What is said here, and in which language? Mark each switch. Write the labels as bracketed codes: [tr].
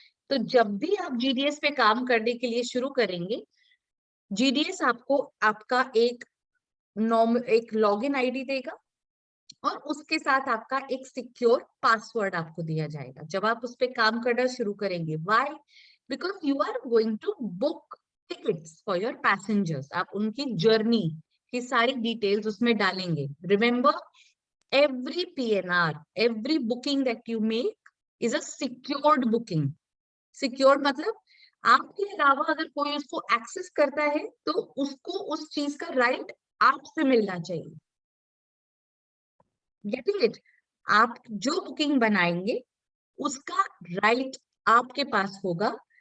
[hi] तो जब भी आप GDS पे काम करने के लिए शुरू करेंगे, GDS आपको आपका एक लॉगिन आईडी देगा और उसके साथ आपका एक सिक्योर पासवर्ड आपको दिया जाएगा जब आप उस पर काम करना शुरू करेंगे। [en] Why? Because you are going to book tickets for your passengers. [hi] आप उनकी जर्नी की सारी डिटेल्स उसमें डालेंगे। [en] Remember, every PNR, every booking that you make is a secured booking. [hi] Secured मतलब आपके अलावा अगर कोई उसको एक्सेस करता है तो उसको उस चीज का राइट आपसे मिलना चाहिए। [en] Getting it? [hi] आप जो बुकिंग बनाएंगे उसका राइट आपके पास होगा।